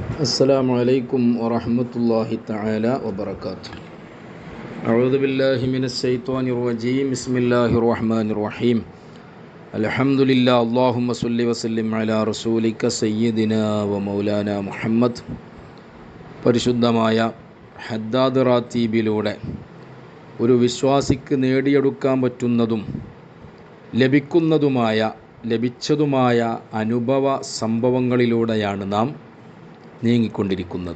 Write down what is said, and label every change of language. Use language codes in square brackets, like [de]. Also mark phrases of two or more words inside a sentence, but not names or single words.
[ar] السلام عليكم ورحمة الله تعالى وبركاته. أعوذ بالله من الشيطان الرجيم. بسم الله الرحمن الرحيم. الحمد لله. اللهم صل وسلم على رسولك سيدنا ومولانا മുഹമ്മദ്. [ml] പരിശുദ്ധമായ ഹദ്ദാദ് റാത്തീബിലൂടെ ഒരു വിശ്വാസിക്ക് നേടിയെടുക്കാൻ പറ്റുന്നതും ലഭിച്ചതുമായ അനുഭവ സംഭവങ്ങളിലൂടെയാണ് നാം നീങ്ങിക്കൊണ്ടിരിക്കുന്നത്.